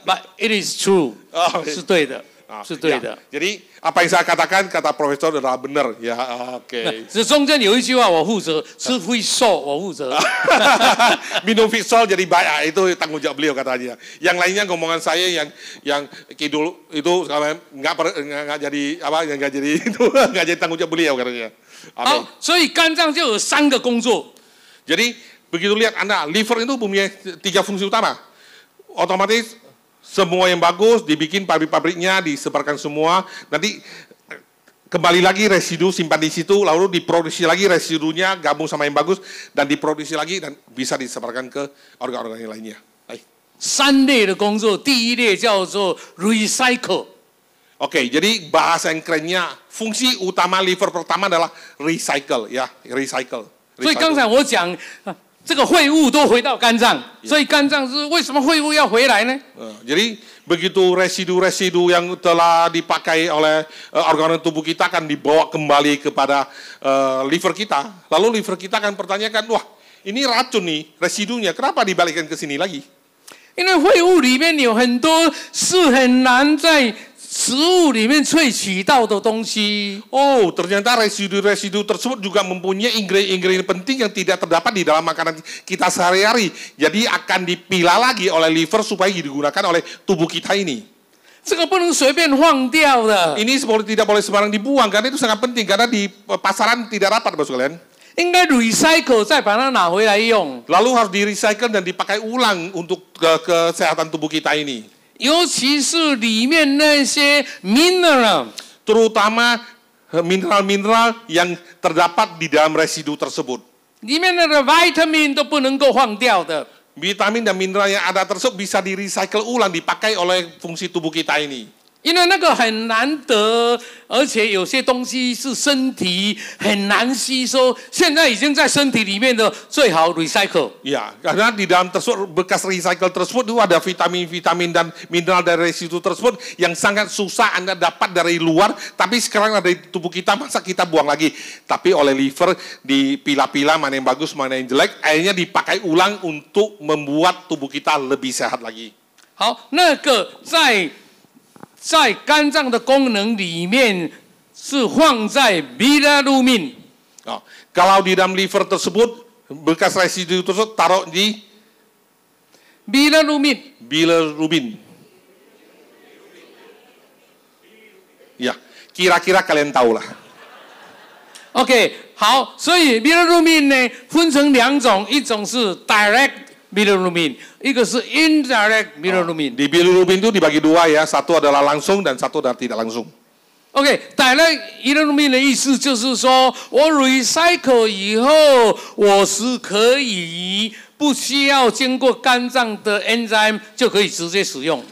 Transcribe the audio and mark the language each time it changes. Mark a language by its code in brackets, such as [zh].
[en] But it is true， [zh] 是对的。是对的。 [id] Jadi apa yang saya katakan kata Profesor adalah benar ya. Oke. [zh] 这中间有一句话我负责，吃会瘦我负责。 [id] Minum Fixol jadi baik itu tanggung jawab beliau katanya. Yang lainnya ngomongan saya yang kidul itu nggak jadi apa nggak jadi itu nggak jadi tanggung jawab beliau katanya. [zh] 好，所以肝脏就有3个工作。 [id] Jadi begitu lihat Anda liver itu punya 3 fungsi utama. Otomatis semua yang bagus dibikin pabrik-pabriknya, disebarkan semua. Nanti kembali lagi residu simpan di situ, lalu diproduksi lagi residunya gabung sama yang bagus dan diproduksi lagi dan bisa disebarkan ke organ-organ yang lainnya. [zh] 3类的工作，第一类叫做 recycle。 [id] Oke, jadi bahasa yang kerennya fungsi utama liver pertama adalah recycle ya, recycle. [zh] 所以刚才我讲，这个废物都回到肝脏，所以肝脏是为什么废物要回来呢？ [id] Jadi begitu residu-residu yang telah dipakai oleh organ tubuh kita akan dibawa kembali kepada liver kita. Lalu liver kita akan pertanyakan, wah ini racun nih residunya, kenapa dibalikkan ke sini lagi? [zh] 因为废物里面有很多是很难在食物里面萃取到的东西。 [id] Oh, ternyata residu-residu tersebut juga mempunyai ingredient-ingredient penting yang tidak terdapat di dalam makanan kita sehari-hari. Jadi akan dipilah lagi oleh liver supaya digunakan oleh tubuh kita ini. [zh] 这个不能随便放掉的， [id] Ini tidak boleh sembarang dibuang karena itu sangat penting karena di pasaran tidak dapat, Bapak sekalian. [zh] 应该 recycle 再把它拿回来用。 [id] Lalu harus di-recycle dan dipakai ulang untuk kesehatan tubuh kita ini. [zh] 尤其是里面那些 mineral， [id] Terutama mineral-mineral yang terdapat di dalam residu tersebut. [zh] 里面的 vitamin 都不能够放掉的。 [id] Vitamin dan mineral yang ada tersebut bisa di-recycle ulang, dipakai oleh fungsi tubuh kita ini. [zh] 因为那个很难得，而且有些东西是身体很难吸收，现在已经在身体里面的最好 recycle。 [id] Ya, karena di dalam tersebut bekas recycle tersebut itu ada vitamin-vitamin dan mineral dari residu tersebut yang sangat susah Anda dapat dari luar, tapi sekarang ada di tubuh kita, masa kita buang lagi? Tapi oleh liver dipilah-pilah mana yang bagus, mana yang jelek, akhirnya dipakai ulang untuk membuat tubuh kita lebih sehat lagi. [zh] 好，那个在肝脏的功能里面是放在 bilirubin。 [id] Kalau di dalam liver tersebut bekas residu tersebut taruh di bilirubin. Ya, kira-kira kalian tahu lah. [zh] OK， 好，所以 bilirubin 呢分成两种，一种是 direct bilirubin， 一个是 indirect bilirubin。 [id] Di bilirubin itu dibagi dua ya, satu adalah langsung dan satu adalah tidak langsung. [zh] OK，direct bilirubin 的意思就是说，我 recycle 以后，我是可以不需要经过肝脏的 enzyme 就可以直接使用。